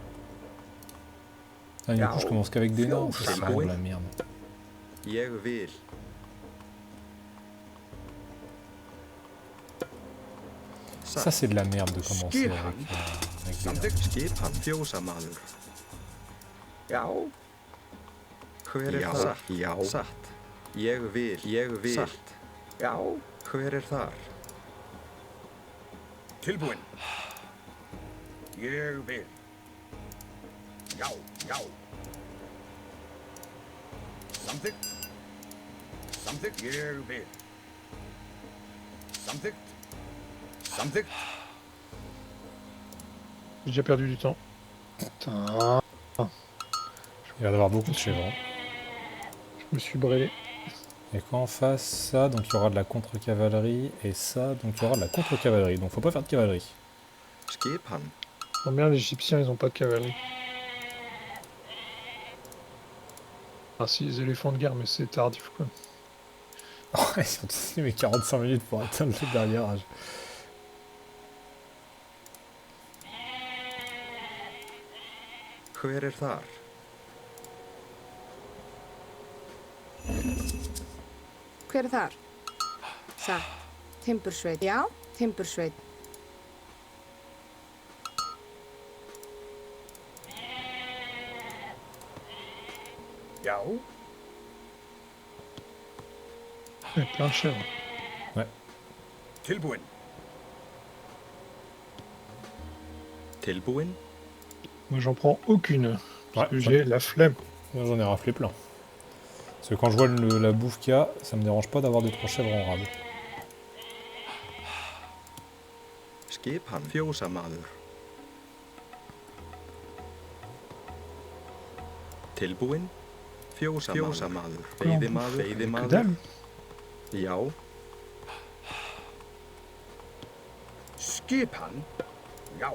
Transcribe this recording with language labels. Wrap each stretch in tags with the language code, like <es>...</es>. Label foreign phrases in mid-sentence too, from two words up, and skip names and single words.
<fr>Ah, du coup, je commence qu'avec des nains. Ça, c'est vraiment de la merde. Ça, c'est de la merde de commencer avec des nains.</fr> <is>Já. Hver er þar? Já. Satt. Ég vil. Satt. Já. Hver er þar? Tilbúinn. Ég vil. Já, já. Samþykkt. Samþykkt. Ég vil. Samþykkt. Samþykkt.</is> <fr>J'ai déjà perdu du temps. Putain. Il va y avoir beaucoup de chèvres. Je me suis brûlé. Et quand on fasse ça, donc il y aura de la contre-cavalerie, et ça, donc il y aura de la contre-cavalerie. Donc faut pas faire de cavalerie. Oh merde, les Égyptiens, ils ont pas de cavalerie. Ah si, les éléphants de guerre, mais c'est tardif quoi. Ils ont utilisé mes 45 minutes pour atteindre le dernier âge.</fr> <is>Hver er þar? Hver er þar? Satt. Timbursveit. Já, Timbursveit. Já.</is> <fr>Il y a plein de chèvres. Ouais.</fr> <is>Tilbúinn. Tilbúinn.</is> <fr>Moi j'en prends aucune. Parce que j'ai la flemme. Moi, j'en ai raflé plein. Parce que quand je vois la bouffe qu'il y a, ça me dérange pas d'avoir 2-3 chèvres en rade.</fr> <is>Skipan. Fjósamaður. Tilbúinn. Fjósamaður. Veiðimaður.</is> <fr>Que dalle.</fr> <is>Já. Skipan. Já.</is>